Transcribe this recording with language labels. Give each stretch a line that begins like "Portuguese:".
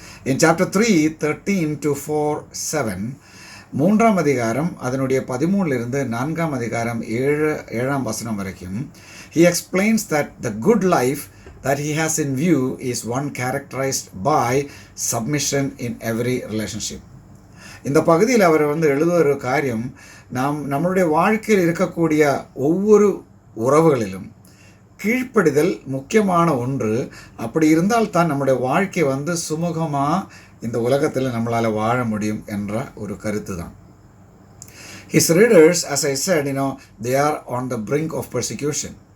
English: In chapter 3 13-7,
Tamil: 3ஆம் அதிகாரம் அதனுடைய 13 to 4ஆம் அதிகாரம் 7ஆம் வசனம் வரைக்கும்
English: he explains that the good life that he has in view is one characterized by submission in every relationship.
Tamil: இந்த பகுதியில் அவர் எழுதுகிற ஒரு காரியம், நம்மளுடைய வாழ்க்கையில் இருக்கக்கூடிய ஒவ்வொரு உறவுகளிலும் கீழ்ப்படிதல் முக்கியமான ஒன்று. அப்படி இருந்தால் தான் நம்முடைய வாழ்க்கை சுமூகமாக இந்த உலகத்தில் நம்மளால் வாழ முடியும் என்ற ஒரு கருத்து தான்.
English: His readers, as I said, they are on the brink of persecution.